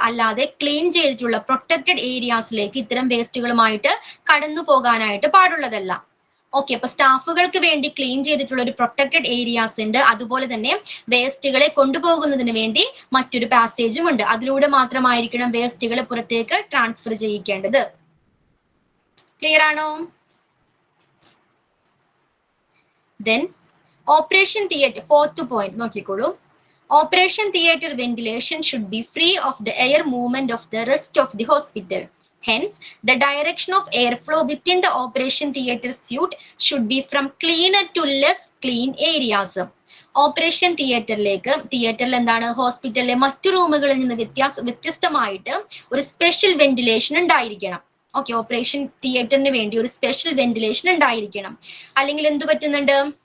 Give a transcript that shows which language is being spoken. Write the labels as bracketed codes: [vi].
[ml] അല്ലാതെ ക്ലീൻ ചെയ്തിട്ടുള്ള പ്രൊട്ടക്റ്റഡ് ഏരിയാസിലേക്ക് ഇത്തരം വേസ്റ്റുകളുമായിട്ട് കടന്നു പോകാനായിട്ട് പാടുള്ളതല്ല. ഓക്കെ, അപ്പൊ സ്റ്റാഫുകൾക്ക് വേണ്ടി ക്ലീൻ ചെയ്തിട്ടുള്ള ഒരു പ്രൊട്ടക്റ്റഡ് ഏരിയാസ് ഉണ്ട്. അതുപോലെ തന്നെ വേസ്റ്റുകളെ കൊണ്ടുപോകുന്നതിന് വേണ്ടി മറ്റൊരു പാസേജും ഉണ്ട്. അതിലൂടെ മാത്രമായിരിക്കണം വേസ്റ്റുകളെ പുറത്തേക്ക് ട്രാൻസ്ഫർ ചെയ്യിക്കേണ്ടത്. ക്ലിയർ ആണോ? [en] Then operation theatre, fourth point [ml] നോക്കിക്കോളൂ. [en] Operation theatre ventilation should be free of the air movement of the rest of the hospital. Hence, the direction of airflow within the operation theatre suite should be from cleaner to less clean areas. [ml] Operation തിയേറ്ററിൽ എന്താണ് ഹോസ്പിറ്റലിലെ മറ്റു റൂമുകളിൽ നിന്ന് വ്യത്യസ്തമായിട്ട് ഒരു special ventilation ഉണ്ടായിരിക്കണം. Okay, operation തിയേറ്ററിന് വേണ്ടി ഒരു സ്പെഷ്യൽ വെന്റിലേഷൻ ഉണ്ടായിരിക്കണം. അല്ലെങ്കിൽ എന്ത് പറ്റുന്നുണ്ട്?